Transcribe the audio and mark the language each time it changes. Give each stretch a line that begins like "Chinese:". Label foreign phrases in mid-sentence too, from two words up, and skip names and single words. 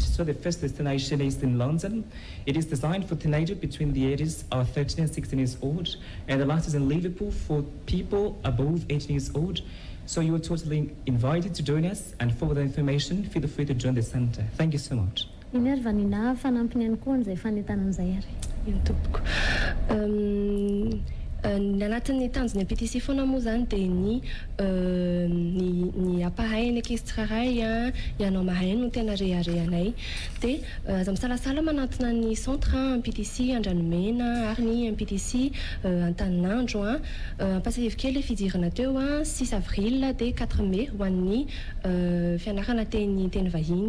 English: So the first destination is in London. It is designed for teenagers between the ages of 13 and 16 years old. And the last is in Liverpool for people above 18 years old. So you are totally invited to join us, and for the information, feel free to join the center. Thank you so much.
Malagasy: Iny ary vanina fanampiny ihany koa an'izay fanentanan'izay ary. Iny tompoko. Ny anatin'ny tanjony MPTC foana moa zany dia ny ampahay ny ankizy tsirairay ianao mahay no tena reharehanay. Dia aza misalasala manatona ny centre MPTC Andranomena ary ny MPTC Antananarivo ampasahivy fidirana teo 6 avril dia 4 mai ho an'ny fianarana teny vahiny.